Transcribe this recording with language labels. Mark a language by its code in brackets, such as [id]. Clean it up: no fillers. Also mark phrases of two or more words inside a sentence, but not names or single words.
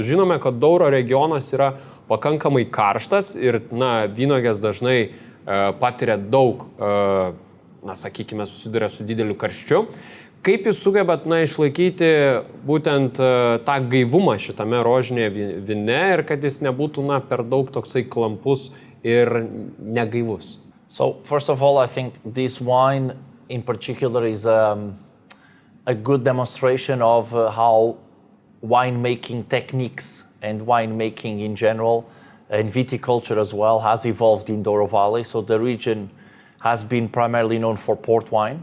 [lt] Žinome, kad Douro regionas yra pakankamai karštas ir vynogės dažnai patiria daug, sakykime, susiduria su dideliu karščiu. Kaip jūs sugebat išlaikyti būtent tą gaivumą šitame rožinėje vyne ir kad jis nebūtų per daug toksai klampus ir negaivus? [en] So, first of all, I think this wine in particular is a good demonstration of how winemaking techniques and winemaking in general and viticulture as well has evolved in Douro Valley. So the region has been primarily known for port wine.